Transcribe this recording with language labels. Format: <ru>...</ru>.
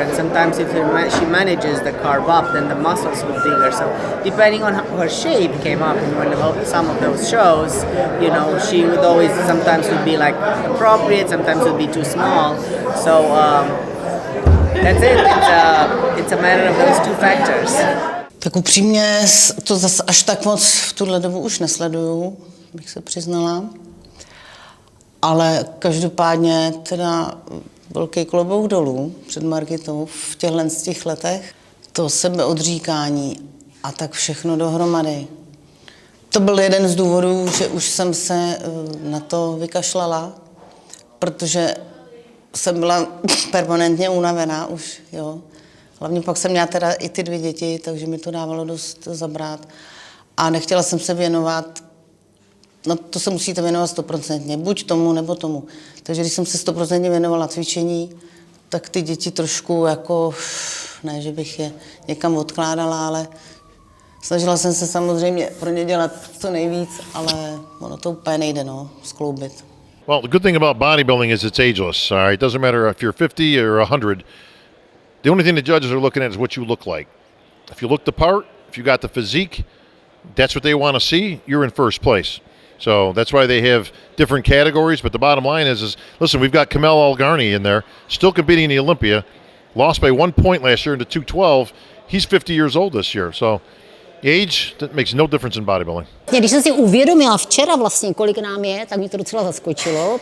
<en>And sometimes if she manages the carb up, then the muscles look bigger. So depending on how her shape came up in some of those shows, you know, she would always sometimes would be like appropriate, sometimes would be too small. So that's it. It's a matter of those two factors.</en> <cs>Tak upřímně to zase až tak moc v tuhle dobu už nesleduju, bych se přiznala. Ale každopádně teda velký klobouk dolů před Margitou v těchto letech. To sebeodříkání a tak všechno dohromady. To byl jeden z důvodů, že už jsem se na to vykašlala, protože jsem byla permanentně unavená už, jo. Hlavně pak jsem měla teda i ty 2 děti, takže mi to dávalo dost zabrat. A nechtěla jsem se věnovat, no to se musíte věnovat 100%, buď tomu, nebo tomu. Takže když jsem se 100% věnovala cvičení, tak ty děti trošku jako, ne, že bych je někam odkládala, ale snažila jsem se samozřejmě pro ně dělat co nejvíc, ale ono to úplně nejde, no, skloubit.</cs> <en>Well, the good thing about bodybuilding is it's ageless. All right, it doesn't matter if you're 50 or 100. The only thing the judges are looking at is what you look like. If you look the part, if you got the physique, that's what they want to see. You're in first place. So that's why they have different categories. But the bottom line is listen, we've got Kamel Algarni in there, still competing in the Olympia, lost by 1 point last year into 212. He's 50 years old this year. So age, that makes no difference in bodybuilding.</en> <cs>Když jsem si uvědomila včera vlastně, kolik nám je, tak mě to docela zaskočilo.</cs>